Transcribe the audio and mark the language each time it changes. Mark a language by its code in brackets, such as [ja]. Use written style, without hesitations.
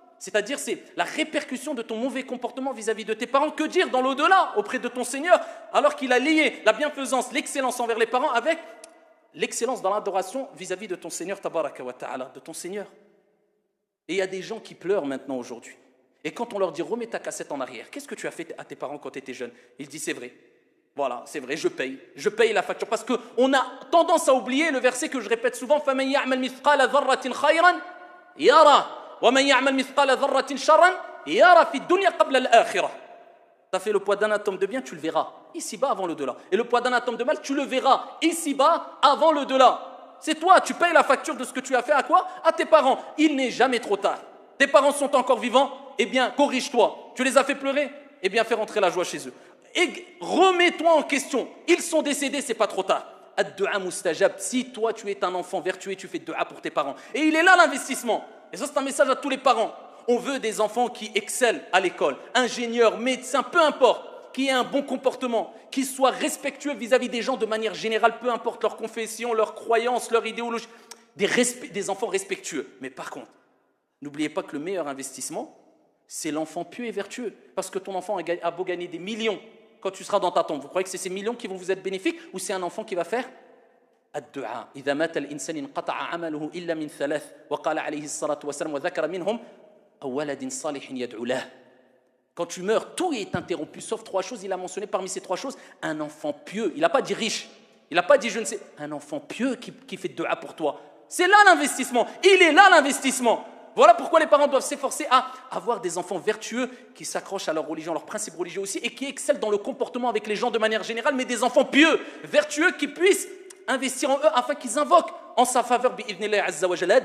[fr] C'est-à-dire, c'est la répercussion de ton mauvais comportement vis-à-vis de tes parents. Que dire dans l'au-delà, auprès de ton Seigneur, alors qu'il a lié la bienfaisance, l'excellence envers les parents avec l'excellence dans l'adoration vis-à-vis de ton Seigneur, tabaraka wa ta'ala, de ton Seigneur. Et il y a des gens qui pleurent maintenant aujourd'hui. Et quand on leur dit remets ta cassette en arrière, qu'est-ce que tu as fait à tes parents quand tu étais jeune? Ils disent c'est vrai. Voilà, c'est vrai, je paye la facture. Parce qu'on a tendance à oublier le verset que je répète souvent [ar] فَمَنْ يَعْمَلْ مِثْقَالَ ذَرَّةٍ خَيْرًا يَرَى وَمَنْ يَعْمَلْ مِثْقَالَ ذَرَّةٍ شَرًّا يَرَى فِي الدُّنْيا قَبْلَ الْآخِرَةِ. [fr] Tu as fait le poids d'un atome de bien, tu le verras ici-bas avant le delà. Et le poids d'un atome de mal, tu le verras ici-bas avant le delà. C'est toi, tu payes la facture de ce que tu as fait à quoi? À tes parents. Il n'est jamais trop tard. Tes parents sont encore vivants, eh bien corrige-toi. Tu les as fait pleurer, eh bien fais rentrer la joie chez eux. Et remets-toi en question. Ils sont décédés, c'est pas trop tard. [ar] Ad-du'a mustajab. [fr] Si toi tu es un enfant vertueux, tu fais du'a pour tes parents. Et il est là l'investissement. Et ça c'est un message à tous les parents. On veut des enfants qui excellent à l'école, ingénieurs, médecins, peu importe, qui aient un bon comportement, qui soient respectueux vis-à-vis des gens de manière générale, peu importe leur confession, leur croyance, leur idéologie. Des enfants respectueux. Mais par contre, n'oubliez pas que le meilleur investissement, c'est l'enfant pieux et vertueux. Parce que ton enfant a beau gagner des millions quand tu seras dans ta tombe. Vous croyez que c'est ces millions qui vont vous être bénéfiques ou c'est un enfant qui va faire ad-du'a? [ar] إذا مات الإنسان انقطع عمله إلا من ثلاث وقال عليه الصلاة والسلام وذكر منهم أو ولد صالح يدعو له. [fr] Quand tu meurs, tout est interrompu sauf trois choses. Il a mentionné parmi ces trois choses un enfant pieux. Il n'a pas dit riche. Il n'a pas dit je ne sais. Un enfant pieux qui fait du'a pour toi. C'est là l'investissement. Il est là l'investissement. Voilà pourquoi les parents doivent s'efforcer à avoir des enfants vertueux qui s'accrochent à leur religion, à leurs principes religieux aussi et qui excellent dans le comportement avec les gens de manière générale, mais des enfants pieux, vertueux qui puissent investir en eux afin qu'ils invoquent en sa faveur [ar] bi'idhnillahi azza wa jalla.